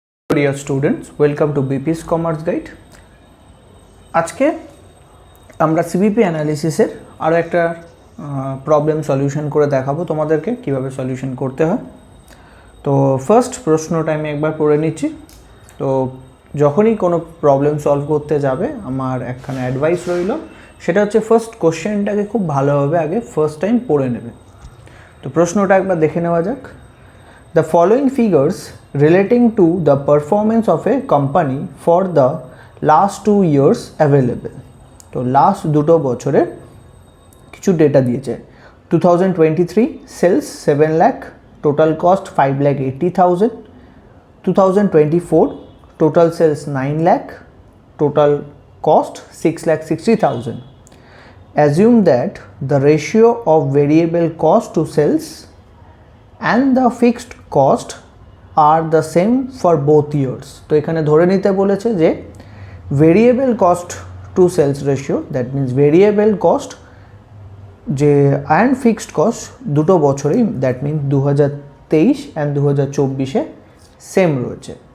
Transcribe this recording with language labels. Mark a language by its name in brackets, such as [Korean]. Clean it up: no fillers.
[English] Dear students, welcome to BP's Commerce Guide. [Bangla] আজকে আমরা CBP অ্যানালিসিসের আরও একটা প্রবলেম সলিউশন করে দেখাবো তোমাদেরকে কিভাবে সলিউশন করতে হয়। তো ফার্স্ট প্রশ্নটা আমি একবার পড়ে নিচ্ছি। তো যখনই কোনো প্রবলেম সলভ করতে যাবে আমার একখানা অ্যাডভাইস রইল, সেটা হচ্ছে ফার্স্ট কোশ্চেনটাকে খুব ভালোভাবে আগে ফার্স্ট টাইম পড়ে নেবে। তো প্রশ্নটা একবার দেখে নেওয়া যাক। [English] The following figures relating to the performance of a company for the last 2 years available. [Bangla] তো লাস্ট দুটো বছরের কিছু ডেটা দিয়েছে। 2023 sales 7 lakh, total cost 5,80,000. 2024 total sales 9 lakh, total cost 6,60,000. [English] Assume that the ratio of variable cost to sales and the fixed cost are the same for both years. [Bangla] তো এখানে ধরে নিতে বলেছে যে variable cost to sales ratio, that means variable cost যে and fixed cost দুটো বছরেই, that means 2023 and 2024-এ same রয়েছে।